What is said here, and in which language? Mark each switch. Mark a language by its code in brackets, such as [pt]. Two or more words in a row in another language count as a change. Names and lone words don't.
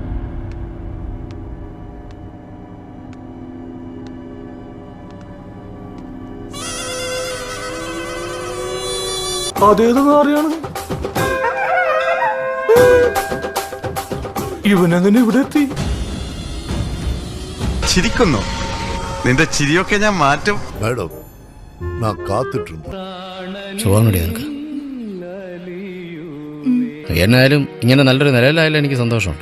[ml] അതേത് നാറിയാണ് ഇവനെങ്ങനെ ഇവിടെ എത്തി? ചിരിക്കുന്നു. നിന്റെ ചിരിയൊക്കെ ഞാൻ മാറ്റും. [ta] மேடம் நான் காத்துட்டு இருந்தேன். [ml] സുഖം എന്നായാലും ഇങ്ങനെ നല്ലൊരു നിലയിലായാലും എനിക്ക് സന്തോഷമുണ്ട്.